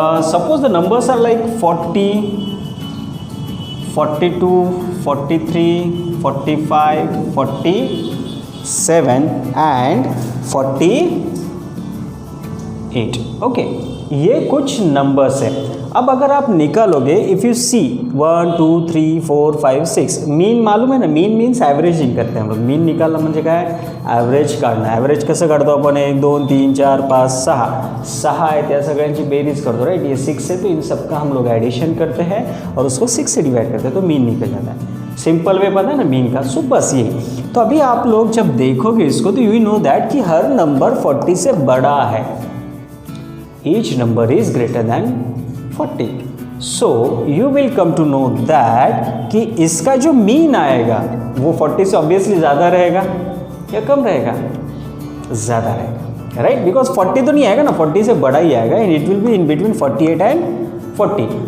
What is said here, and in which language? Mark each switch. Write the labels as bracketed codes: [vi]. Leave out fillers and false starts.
[en] Suppose the numbers are like 40, 42, 43, 45, 47 and 48, okay. [hi] ये कुछ numbers है। अब अगर आप निकालोगे, [en] if you see [hi] 1 2 3 4 5 6, मीन मालूम है ना, मीन मीन्स एवरेजिंग करते हैं हम लोग। [mr] मीन निकालना म्हणजे काय, ॲव्हरेज काढणं। ॲव्हरेज कसं काढतो आपण, 1 2 3 4 5 6 आहे, त्या सगळ्यांची बेरीज करतो, राइट। [hi] ये 6 है तो इन सबका हम लोग एडिशन करते हैं और उसको 6 से डिवाइड करते हैं, तो मीन निकल जाता है। सिंपल वे पता है ना मीन का। सो बस यही। तो अभी आप लोग जब देखोगे इसको तो [en] you know that [hi] कि हर नंबर 40 से बड़ा है। [en] Each number is greater than 40. So you will come to know that [hi] कि इसका जो मीन आएगा वो 40 से ऑब्वियसली ज़्यादा रहेगा या कम रहेगा? ज़्यादा रहेगा, राइट। बिकॉज 40 तो नहीं आएगा ना, 40 से बड़ा ही आएगा [en] And it will be in between 48 and 40।